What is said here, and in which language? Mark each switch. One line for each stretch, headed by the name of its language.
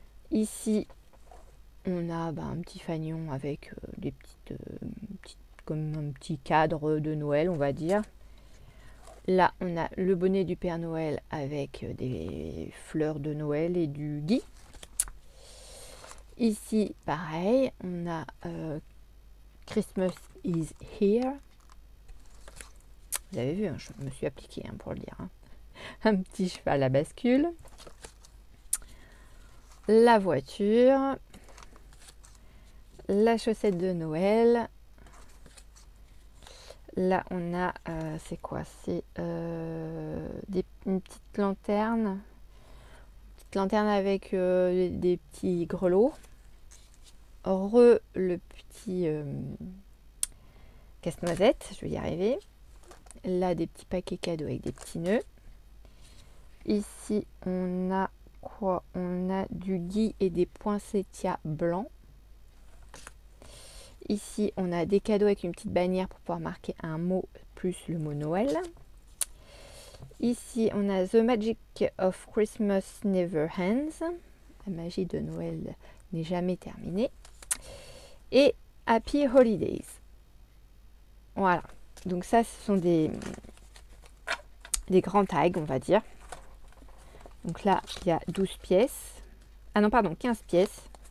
French: Ici, on a un petit fanion avec des petites, comme un petit cadre de Noël, on va dire. Là, on a le bonnet du Père Noël avec des fleurs de Noël et du gui. Ici, pareil, on a
English: Christmas is here.
French: Vous avez vu, hein, je me suis appliquée pour le dire. Hein. Un petit cheval à bascule. La voiture. La chaussette de Noël. Là, on a, c'est quoi? C'est une petite lanterne. Une petite lanterne avec des petits grelots. Le petit casse-noisette, je vais y arriver. Là, des petits paquets cadeaux avec des petits nœuds. Ici, on a fois, on a du gui et des poinsettias blancs. Ici, on a des cadeaux avec une petite bannière pour pouvoir marquer un mot plus le mot Noël. Ici, on a
English: The Magic of Christmas Never Ends.
French: La magie de Noël n'est jamais terminée. Et
English: Happy Holidays.
French: Voilà. Donc ça, ce sont des grands tags, on va dire. Donc là, il y a 12 pièces. Ah non, pardon, 15 pièces.